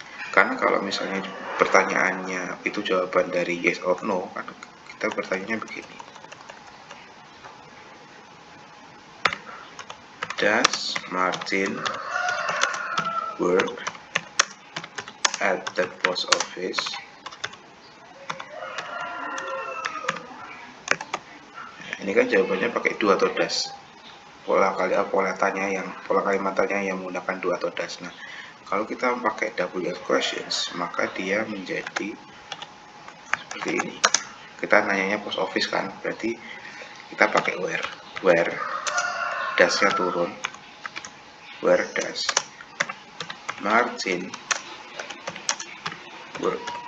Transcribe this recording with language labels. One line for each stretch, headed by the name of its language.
Indonesian: Karena kalau misalnya pertanyaannya itu jawaban dari
English: yes or no,
Indonesian: kan kita bertanya begini.
English: Does Martin work at the post office?
Indonesian: Ini kan jawabannya pakai do atau does. Pola kalimat tanya yang menggunakan do atau does. Nah, kalau kita pakai WH questions, maka dia menjadi seperti ini. Kita nanyanya post office kan, berarti kita pakai where does-nya turun,
English: where does Martin work.